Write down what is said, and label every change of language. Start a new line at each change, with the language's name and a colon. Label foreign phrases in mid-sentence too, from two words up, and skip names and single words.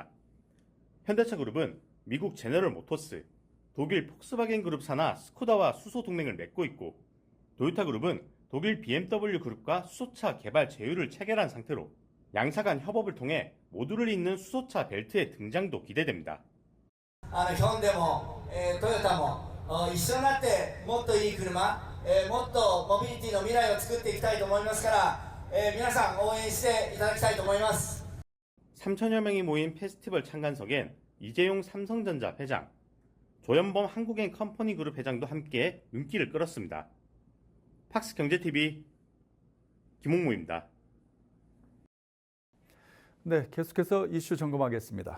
Korean: 현대차 그룹은 미국 제너럴 모터스, 독일 폭스바겐 그룹사나 스코다와 수소 동맹을 맺고 있고, 도요타 그룹은 독일 BMW 그룹과 수소차 개발 제휴를 체결한 상태로 양사 간 협업을 통해 모두를 잇는 수소차 벨트의 등장도 기대됩니다.
Japanese: 日本でも、トヨタも一緒になってもっといい車、もっとモビリティの未来を作っていきたいと思いますから、皆さん応援していただきたいと思います。
Korean: 3천여 명이 모인 페스티벌 참관석엔 이재용 삼성전자 회장, 조현범 한국엔 컴퍼니 그룹 회장도 함께 눈길을 끌었습니다. 팍스경제TV 김홍무입니다. 네, 계속해서 이슈 점검하겠습니다.